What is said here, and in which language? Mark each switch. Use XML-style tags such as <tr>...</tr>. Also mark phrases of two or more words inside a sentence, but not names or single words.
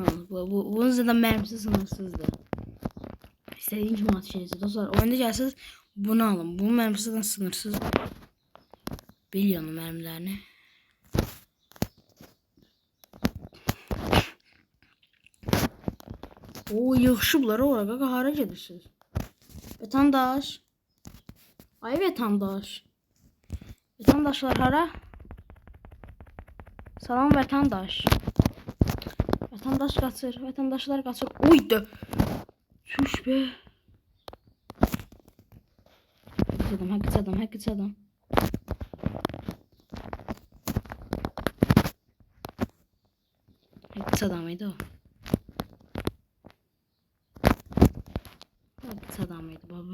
<tr>Bunun zaten mermisi sınırsızdı. İstediğin gibi at şeysi. Dostlar oyunda gelseniz bunu alın. Bunun mermisi zaten sınırsız. Biliyorum mermilerini.</tr> <az>O yığışıblar oraya hara gedirsiniz. Vətəndaş. Ay vətəndaş. Vətəndaşlar hara? Salam vətəndaş. Vətəndaş qaçır. Vətəndaşlar qaçır. Uydu. Çüş be. Həqiqət adam. Həqiqət adamıydı o.</az> <tr>Hakkı adamıydı baba.</tr>